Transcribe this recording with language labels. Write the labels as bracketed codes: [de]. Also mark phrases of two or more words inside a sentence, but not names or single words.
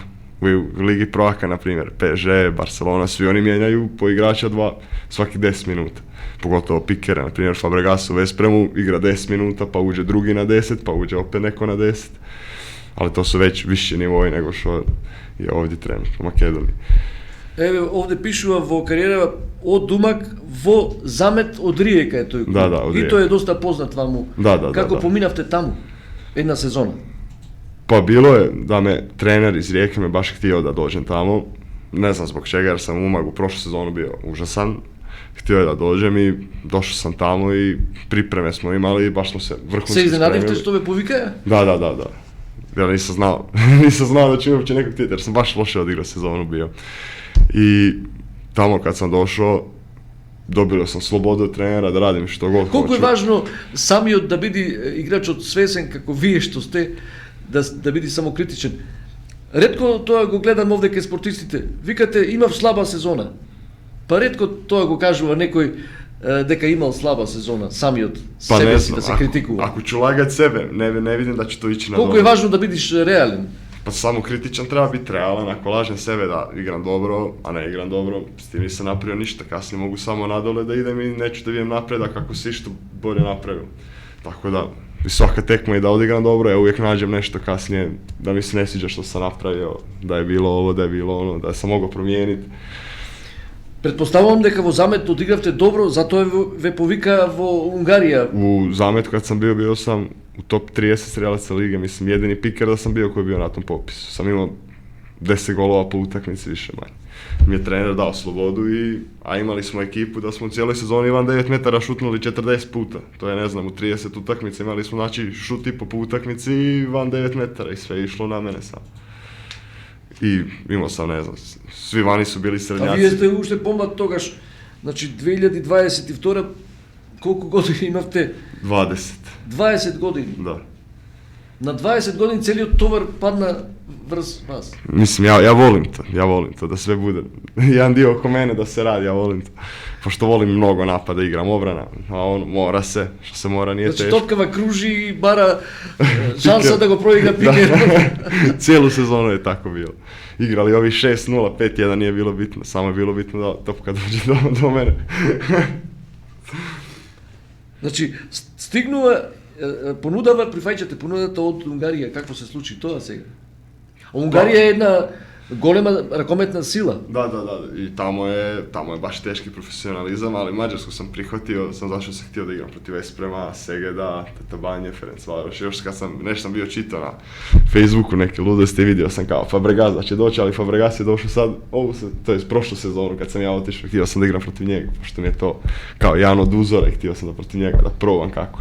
[hr] U Ligi prvaka, na primjer, PSG, Barcelona, svi oni mijenjaju po igrača 2 svaki 10 minuta. Pogotovo pikera, na primjer Fabregas u Vespremu igra 10 minuta, pa uđe drugi na 10, pa uđe opet neko na 10. Ali to su već viši nivoji nego što je ovdje trenutno u Makedoniji. [mk] Еве, овде пишува во кариера од Думак во Замет од Риека е тој клуб. Да, од И Риека. тој е доста познат ваму. Да. Како поминавте таму? Една сезона. [hr] Pa bilo je da me trener iz Rijeke me baš htio da dođem tamo. Ne znam zbog čega jer sam u Umagu prošlu sezonu bio užasan. Htio je da dođem i došao sam tamo i pripreme smo imali i baš smo se vrhunski [mk] Се изненадивте [hr] spremili. [mk] што ве повикаа? [hr] Da. Ja nisam znao da ću uopće nekog htjeti jer sam baš loše odigrao sezonu bio. I tamo kad sam došao, dobio sam slobodu od trenera da radim što god [mk] Колку е [hr] hoću. [mk] важно самиот да биде играчот свесен како вие што сте, да биде самокритичен. Ретко тоа го гледам овде кај спортистите. Викате имав слаба сезона. Па ретко тоа го кажува некој дека имал слаба сезона, самиот [hr] Pa ne [mk] себе си [hr] znam, [mk] да се критикува. [hr] ako ću lagat sebe, ne vidim da će to ići na [mk] Колку [hr] dobro. [mk] е важно да бидеш реален. [hr] Pa samo kritičan treba biti realan, ako lažem sebe da igram dobro, a ne igram dobro, s tim nisam napravio ništa, kasnije mogu samo nadole da idem i neću da vidim napredak ako si što bolje napravio. Tako da, i svaka tekma i da odigram dobro, ja uvijek nađem nešto kasnije da mi se ne sviđa što sam napravio, da je bilo ovo, da je bilo ono, da sam mogao promijeniti. [mk] Предпоставувам дека во Замет одигравте добро, затоа ве повикаа во Унгарија. [hr] U Zametu kad sam bio sam u top 30 strelaca lige, mislim jedini piker da sam bio koji je bio na tom popisu. Sam imao 10 golova po utakmici više manje. Mi je trener dao slobodu a imali smo ekipu da smo u cijeloj sezoni van 9 metara šutnuli 40 puta. To je ne znam, u 30 utakmica imali smo znači šut i po utakmici i van 9 metara i sve je išlo na mene sam. I imao sam, ne znam, svi vani su bili [mk] А [hr] srednjaci. [mk] вие сте уште помлад тогаш, значи 2022 колку години имавте? 20, 20 години. [hr] da. [mk] На 20 години целиот товар падна врз вас. [hr] Mislim, ja volim to, da sve bude. Jedan dio oko mene da se radi, ja volim to. Pošto volim mnogo napada, igram obrana, a on mora se, što se mora, nije [mk] Значи [hr] teško. [mk] топкава кружи и бара шанса да го проигра [hr] Da. [mk] Пикер. [hr] Cijelu sezonu je tako bilo. Igrali ovi 6-0, 5-1 nije bilo bitno, samo je bilo bitno da topka dođe do mene. [mk] Значи, стигнува, понудава, прифаќате понудата од Унгарија, какво се случи тоа сега? А Унгарија е една голема ракометна сила. [hr] Da. I tamo je baš teški profesionalizam, ali Mađarsku sam prihvatio, sam zašto sam htio da igram protiv Esprema, Segeda, Tetabanje, Ferencvaroš. Još kad nešto sam bio čitao na Facebooku neke ludosti, vidio sam kao Fabregas da će doći, ali Fabregas je došao sad, to je prošlu sezonu kad sam ja otišao, htio sam da igram protiv njega, pošto mi je to kao jedan od uzora i htio sam da protiv njega da probam kako je.